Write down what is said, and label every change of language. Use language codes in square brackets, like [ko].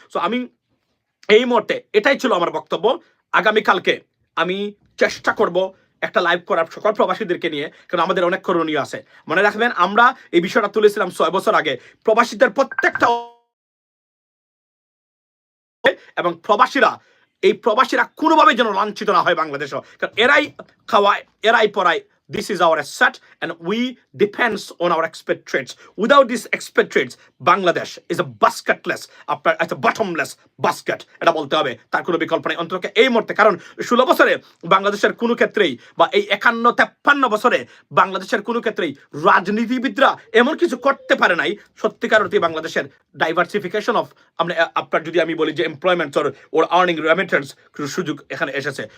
[bn] So আমি এই মুহূর্তে এটাই ছিল আমার বক্তব্য। আগামীকালকে আমি চেষ্টা করব একটা লাইভ করার সকল প্রবাসীদেরকে নিয়ে, কারণ আমাদের অনেক করণীয় আছে। মনে রাখবেন, আমরা এই বিষয়টা তুলেছিলাম 6 বছর আগে। প্রবাসীদের প্রত্যেকটা এবং প্রবাসীরা কোনোভাবে যেন লাঞ্ছিত না হয় বাংলাদেশও, কারণ এরাই খাওয়ায়, এরাই পড়ায়। [en] This is our asset and we depends on our expatriates. Without these expatriates, Bangladesh is a basketless, it's a bottomless basket. [bn] এটা বলতে হবে, তার কোনো বিকল্প নেই অন্তত এই মুহূর্তে। কারণ 16 বছরে বাংলাদেশের কোনো ক্ষেত্রেই, বা এই 51-53 বছরে বাংলাদেশের কোনো ক্ষেত্রেই রাজনীতিবিদরা এমন কিছু করতে পারে নাই সত্যিকার অর্থে বাংলাদেশের ডাইভার্সিফিকেশন অফ, আপনার যদি আমি বলি যে এমপ্লয়মেন্ট ওর আর্নিং রেমিটেন্স সুযোগ এখানে এসেছে।